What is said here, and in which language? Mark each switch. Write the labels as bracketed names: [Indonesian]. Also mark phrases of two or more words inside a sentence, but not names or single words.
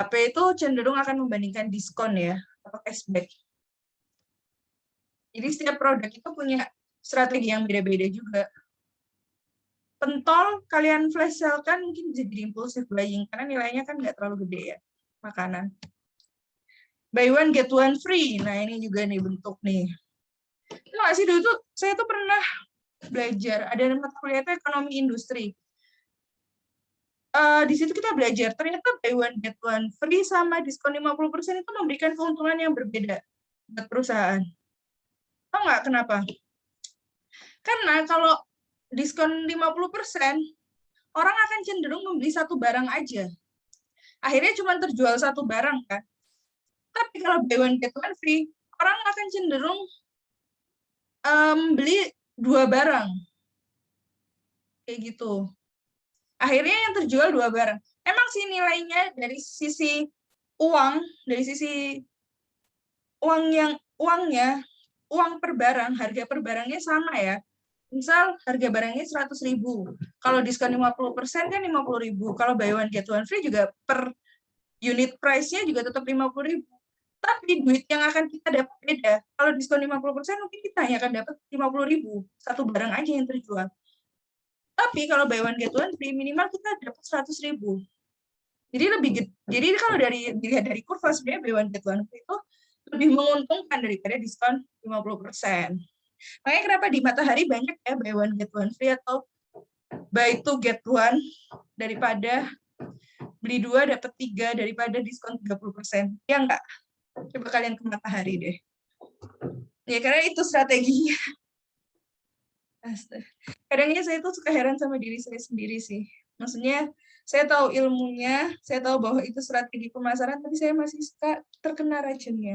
[Indonesian] HP itu cenderung akan membandingkan diskon ya, atau cashback. Jadi setiap produk itu punya strategi yang beda-beda juga. Pentol kalian [English] flash sale [Indonesian] kan mungkin jadi [English] impulsive buying [Indonesian] karena nilainya kan nggak terlalu gede ya, makanan. [English] Buy one get one free. [Indonesian] Nah, ini juga nih bentuk nih. Itu nggak sih, dulu tuh saya tuh pernah belajar ada mata kuliah itu ekonomi industri. Di situ kita belajar ternyata [English] buy one get one free [Indonesian] sama diskon 50% itu memberikan keuntungan yang berbeda buat perusahaan. Tahu nggak kenapa? Karena kalau diskon 50%, orang akan cenderung membeli satu barang aja. Akhirnya cuma terjual satu barang kan. [English] Tapi kalau buy one get one free, [Indonesian] orang akan cenderung beli dua barang. Kayak gitu. Akhirnya yang terjual dua barang. Emang sih nilainya dari sisi uang, dari sisi uang per barang, harga per barangnya sama ya. Misal harga barangnya 100.000. Kalau diskon 50% kan 50.000. Kalau [English] buy one get one free [Indonesian] juga [English] per unit price- [Indonesian] nya juga tetap 50.000. Tapi duit yang akan kita dapat beda. Kalau diskon 50% mungkin kita hanya akan dapat 50.000. Satu barang aja yang terjual. Tapi kalau [English] buy one get one free [Indonesian] minimal kita dapat 100.000. Jadi kalau dilihat dari kurva sebenarnya [English] buy one get one free [Indonesian] itu lebih menguntungkan daripada diskon 50%. Makanya kenapa di Matahari banyak ya [English] buy one get one free [Indonesian] atau [English] buy two get one [Indonesian] daripada beli 2 dapat 3 daripada diskon 30%. Ya enggak? Coba kalian ke Matahari deh. Ya karena itu strateginya. Kadangnya saya tuh suka heran sama diri saya sendiri sih. Maksudnya saya tahu ilmunya, saya tahu bahwa itu strategi pemasaran, tapi saya masih suka terkena racunnya.